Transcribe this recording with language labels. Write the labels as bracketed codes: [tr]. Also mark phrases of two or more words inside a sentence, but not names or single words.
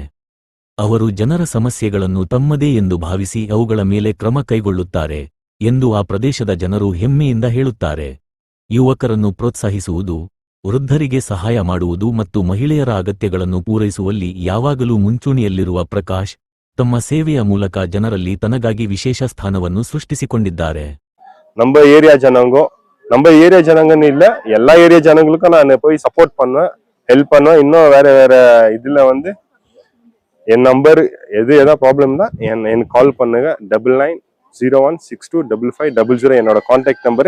[kn] ಅವರು ಜನರ ಸಮಸ್ಯೆಗಳನ್ನು ತಮ್ಮದೇ ಎಂದು ಭಾವಿಸಿ ಅವುಗಳ ಮೇಲೆ ಕ್ರಮ ಕೈಗೊಳ್ಳುತ್ತಾರೆ ಎಂದು ಆ ಪ್ರದೇಶದ ಜನರು ಹೆಮ್ಮೆಯಿಂದ ಹೇಳುತ್ತಾರೆ. ಯುವಕರನ್ನು ಪ್ರೋತ್ಸಾಹಿಸುವುದು, ವೃದ್ಧರಿಗೆ ಸಹಾಯ ಮಾಡುವುದು ಮತ್ತು ಮಹಿಳೆಯರ ಅಗತ್ಯಗಳನ್ನು ಪೂರೈಸುವಲ್ಲಿ ಯಾವಾಗಲೂ ಮುಂಚೂಣಿಯಲ್ಲಿರುವ ಪ್ರಕಾಶ್, ತಮ್ಮ ಸೇವೆಯ ಮೂಲಕ ಜನರಲ್ಲಿ ತನಗಾಗಿ ವಿಶೇಷ ಸ್ಥಾನವನ್ನು ಸೃಷ್ಟಿಸಿಕೊಂಡಿದ್ದಾರೆ. [ta] நம்ம ஏரியா ஜனங்கன்னு இல்ல, எல்லா ஏரியா ஜனங்களுக்கும் நான் போய் சப்போர்ட் பண்ணுவேன், ஹெல்ப் பண்ணுவேன். இன்னும் வேற இதுல என் நம்பர் எதா ப்ராப்ளம் தான் எனக்கு கால் பண்ணுங்க. 9901625500 என்னோட [en] contact number.